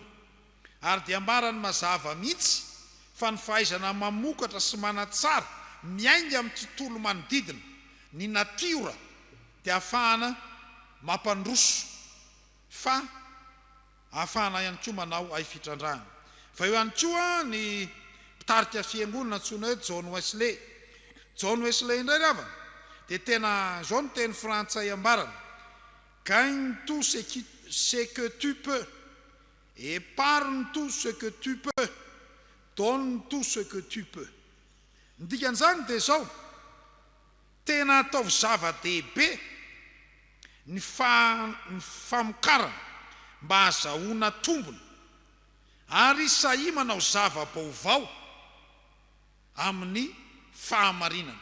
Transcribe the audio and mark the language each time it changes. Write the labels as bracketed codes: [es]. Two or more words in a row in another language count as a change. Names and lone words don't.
[mg] Ary dia ambarany mazava mihitsy fa ny fahaizana mamokatra sy manatsara miainga amin'ny tontolo manodidina, ny natiora, dia ahafahana mampandroso, fa ahafahana ihany koa manao hay fitrandrahana. Fa eo ihany koa ny mpitarika fiangonana antsoina hoe John Wesley. John Wesley indray ravana dia tena zao no teny frantsay ambarana: [fr] gagne tout ce que tu peux, épargne tout ce que tu peux, donne tout ce que tu peux. [mg] Ny dikan'izany dia zao, tena ataovy zava-dehibe ny famokarana mba hahazahoana tombony, ary sahy manao zava-baovao amin'ny fahamarinana.